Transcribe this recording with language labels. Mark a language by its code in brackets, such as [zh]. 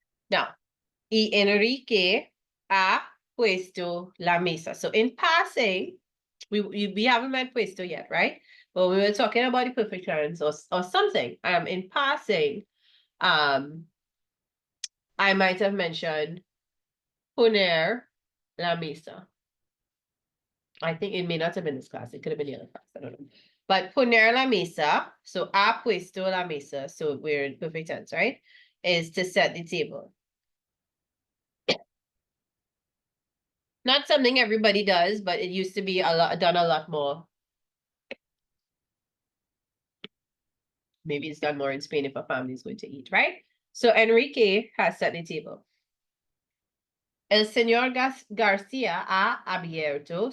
[es] Now, y Enrique ha puesto la mesa. [en] So in passing, we haven't met puesto yet, right? But we were talking about the perfect tense or something. In passing, I might have mentioned [es] poner la mesa. [en] I think it may not have been this class. It could have been the other class. I don't know. But [es] poner la mesa, [en] so [es] ha puesto la mesa, [en] so we're in perfect tense, right? Is to set the table. Not something everybody does, but it used to be done a lot more. Maybe it's done more in Spain if a family is going to eat, right? So Enrique has set the table. [es] El señor Garcia ha abierto.